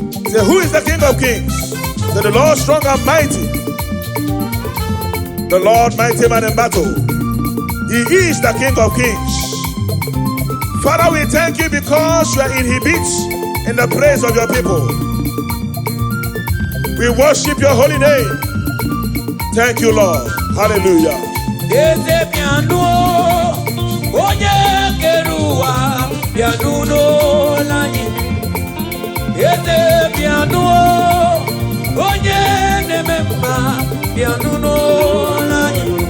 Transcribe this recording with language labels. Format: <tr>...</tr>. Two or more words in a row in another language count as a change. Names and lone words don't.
<en>Say, "Who is the King of Kings?" Say, "The Lord strong and mighty, the Lord mighty man in battle. He is the King of Kings." Father, we thank you because you are inhibit in the praise of your people. We worship your holy name. Thank you, Lord. Hallelujah.</en> <ig>Eze bịanụ, onye kere ụwa, bịanụ n'ụlọ anyị. Eze bịanụ, onye na-eme mma, bịanụ n'ụlọ anyị.</ig>